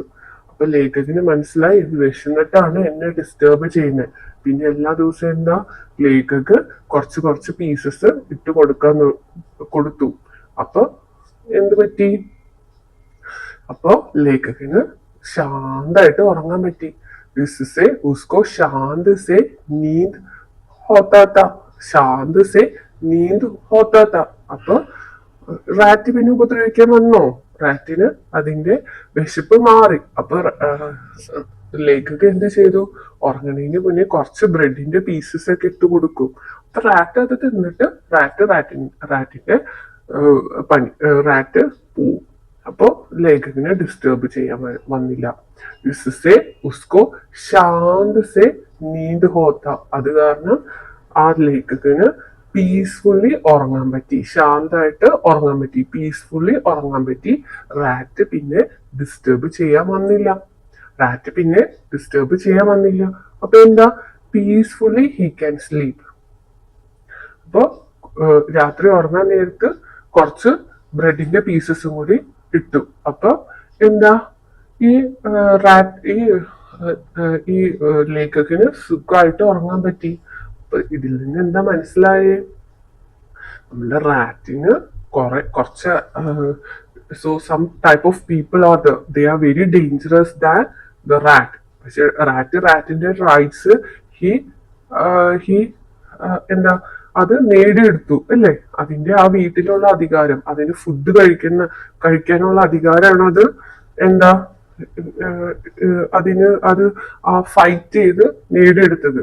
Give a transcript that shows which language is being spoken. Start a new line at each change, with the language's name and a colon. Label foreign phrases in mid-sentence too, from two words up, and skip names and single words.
Malayalam: അപ്പൊ ലേഖകന് മനസ്സിലായി ഇത് വിശന്നിട്ടാണ് എന്നെ ഡിസ്റ്റർബ് ചെയ്യുന്നത്. പിന്നെ എല്ലാ ദിവസവും എന്താ, ലേഖക് കുറച്ച് കുറച്ച് പീസസ് ഇട്ട് കൊടുത്തു. അപ്പൊ എന്ത് പറ്റി? അപ്പൊ ലേഖകന് ശാന്തായിട്ട് ഉറങ്ങാൻ പറ്റി.
Hindi: इससे उसको शांत से नींद होता था. शांत से नींद होता था.
Malayalam: അപ്പൊ റാറ്റ് പിന്നെ ഉപദ്രവിക്കാൻ വന്നോ? റാറ്റിന് അതിന്റെ വിശപ്പ് മാറി. അപ്പൊ ലേഖക് എന്ത് ചെയ്തു? ഉറങ്ങണതിന് മുന്നേ കുറച്ച് ബ്രെഡിന്റെ പീസസ് ഒക്കെ ഇട്ട് കൊടുക്കും. അപ്പൊ റാറ്റ് അത് തിന്നിട്ട് റാറ്റിന്റെ റാറ്റ് പോവും. അപ്പോ ലേഖകനെ ഡിസ്റ്റർബ് ചെയ്യാൻ വന്നില്ല.
Hindi: इससे उसको शांत से नींद होता.
Malayalam: അത് കാരണം ആ ലേഖകന് പീസ്ഫുള്ളി ഉറങ്ങാൻ പറ്റി. ശാന്തമായിട്ട് ഉറങ്ങാൻ പറ്റി, പീസ്ഫുള്ളി ഉറങ്ങാൻ പറ്റി. റാറ്റ് പിന്നെ ഡിസ്റ്റർബ് ചെയ്യാൻ വന്നില്ല. അപ്പൊ എന്താ,
English: peacefully he can sleep.
Malayalam: അപ്പൊ രാത്രി ഉറങ്ങാൻ നേരത്ത് കുറച്ച് ബ്രെഡിന്റെ പീസസും കൂടി ഇട്ടു. അപ്പൊ എന്താ, ഈ ലേഖകന് സുഖമായിട്ട് ഉറങ്ങാൻ പറ്റി. അപ്പൊ ഇതിൽ നിന്ന് എന്താ മനസ്സിലായേ? നമ്മുടെ റാറ്റിന് കുറച്ച്
English: so some type of people are they are very dangerous than the rat.
Malayalam: പക്ഷെ റാറ്റിന്റെ
English: rights he
Malayalam: എന്താ അത് നേടിയെടുത്തു അല്ലേ? അതിന്റെ ആ വീട്ടിലുള്ള അധികാരം, അതിന് ഫുഡ് കഴിക്കാനുള്ള അധികാരമാണ് അത് എന്താ അത് ആ ഫൈറ്റ് ചെയ്ത് നേടിയെടുത്തത്.